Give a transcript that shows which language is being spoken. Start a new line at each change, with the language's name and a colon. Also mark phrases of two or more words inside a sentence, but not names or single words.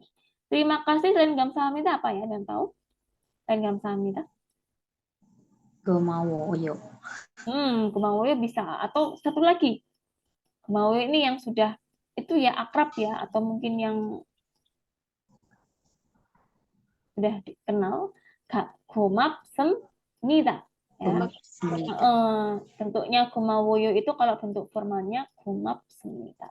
Indonesian: Terima kasih selain 감사합니다 apa ya? Dan tahu? Selain 감사합니다.
Korean: Gomawoyo.
Indonesian: 고마워요 bisa. Atau satu lagi. 고마워요 ini yang sudah itu ya akrab ya atau mungkin yang sudah dikenal. 고맙습니다. Ya. Bentuknya 고마워요 itu kalau bentuk formalnya 고맙습니다.